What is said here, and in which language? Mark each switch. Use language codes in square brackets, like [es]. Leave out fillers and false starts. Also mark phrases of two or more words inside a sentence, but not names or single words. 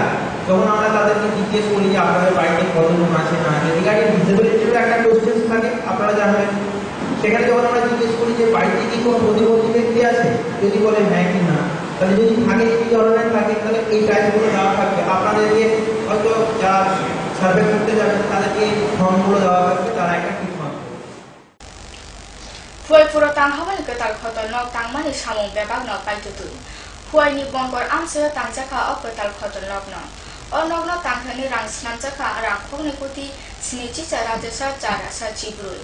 [bn] তখন আমরা তাদেরকে জিজ্ঞেস করি যে আপনাদের বাড়িতে কতজন আছে না আছে [en] regarding disability [bn] একটা কোশ্চেন থাকে আপনারা জানবেন সেখানে যখন আমরা জিজ্ঞেস করি যে বাড়িতে কি কোনো প্রতিবন্ধী ব্যক্তি আছে যদি বলে হ্যাঁ কি না তাহলে যদি থাকে কি ধরনের থাকে তাহলে এই টাইপগুলো দেওয়া থাকবে আপনাদেরকে হয়তো যারা সার্ভে করতে যাবেন তাদেরকে ফর্মগুলো দেওয়া থাকবে তারা একটা ঠিক [trp] Huay pura tang hawan ke tal khoto nok tang mani samung bebak nok pai tutui. Huay ni bongkor am se tang jaka ok ke tal khoto nok no. O nok no tang khani rang snam jaka rang khok ni kuti sini chi chara jesa chara sa chibrui.